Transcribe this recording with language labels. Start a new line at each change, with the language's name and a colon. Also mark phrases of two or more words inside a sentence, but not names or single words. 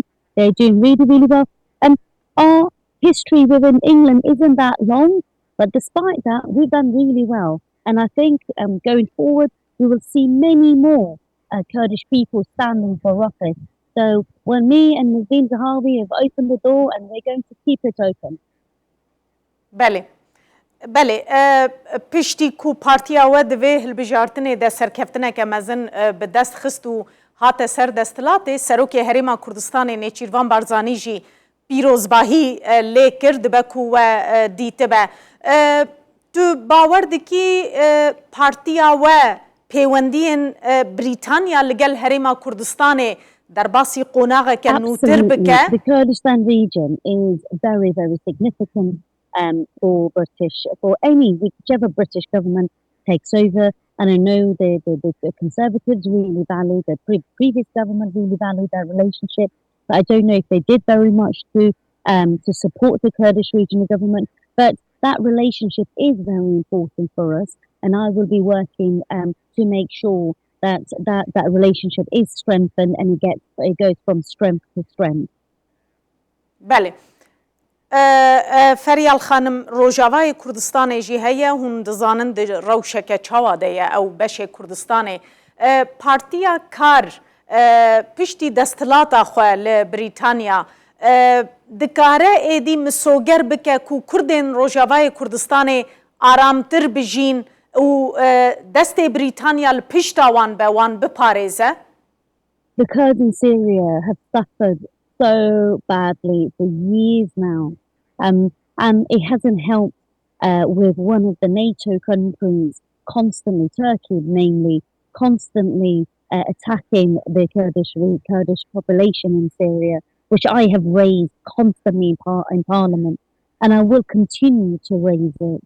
English: They're doing really well. And our history within England isn't that long, but despite that, we've done really well. And I think going forward, we will see many more Kurdish people standing for office. So when me and Nazim Zahawi have opened the door, and we're going to keep it open.
Kurdish: بله بله پشتی کو پارتیا و دوی هلبجارتنه ده سرکفتنه که مزن به دست خست و هات سر دستلاته سروک هریما کردستان نیچیروان بارزانی جی پیروزباهی لی کرد بکو و دیته با تو باور دکی پارتیا و پیوندین بریتانیا لگل هریما کردستان در باسی قوناغه که نوتر بکه
English: The Kurdistan region is very significant for whichever British government takes over. And I know the Conservatives really value, the previous government really valued that relationship. But I don't know if they did very much to support the Kurdish regional government. But that relationship is very important for us. And I will be working to make sure that relationship is strengthened and it goes from strength to strength.
Kurdish: بله فریال خانم روجاوای کردستان جی هیا هون دزانن د روشک چاواده او بش کردستان پارتیا کار پشتی دستلاتا خو ل بریتانیا دکاره ایدی مسوگر بک کو کردن روجاوای کردستان آرامتر بجین او دست بریتانیا ل پشتاوان به وان بپاريزه.
English: The Kurds in Syria have suffered so badly for years now. And it hasn't helped with one of the NATO countries constantly, Turkey namely, constantly attacking the Kurdish population in Syria, which I have raised constantly in Parliament, and I will continue to raise it.